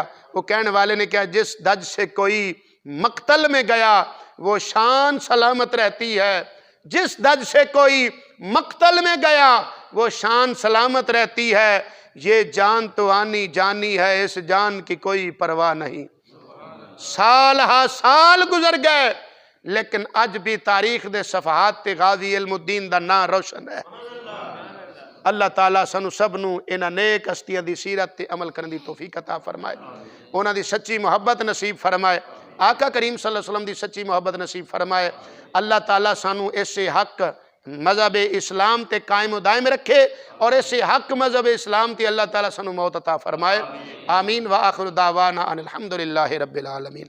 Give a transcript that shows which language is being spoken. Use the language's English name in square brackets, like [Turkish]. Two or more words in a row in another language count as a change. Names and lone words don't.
[Urdu] وہ کہنے والے نے کہا جس دھج سے کوئی مقتل میں گیا وہ شان سلامت رہتی ہے، جس دھج سے کوئی مقتل میں گیا وہ شان سلامت رہتی ہے. یہ جان تو آنی جانی ہے، اس جان کی کوئی پرواہ نہیں. [Punjabi] سال ہا سال گزر گئے لیکن اج بھی تاریخ دے صفحات تے غازی علم الدین دا نام روشن ہے. اللہ تعالیٰ سانوں سب نوں انہاں نیک ہستیاں دی سیرت تے عمل کرنے دی توفیق عطا فرمائے، انہاں دی سچی محبت نصیب فرمائے، آقا کریم [Arabic] صلى الله عليه وسلم [Punjabi] دی سچی محبت نصیب فرمائے. اللہ تعالیٰ سانوں ایسے حق مذہب اسلام تے قائم و دائم رکھے اور ایسے حق مذہب اسلام تے اللہ تعالیٰ سانوں موت عطا فرمائے. [Arabic] آمين وآخر دعوانا أن الحمد لله رب العالمين.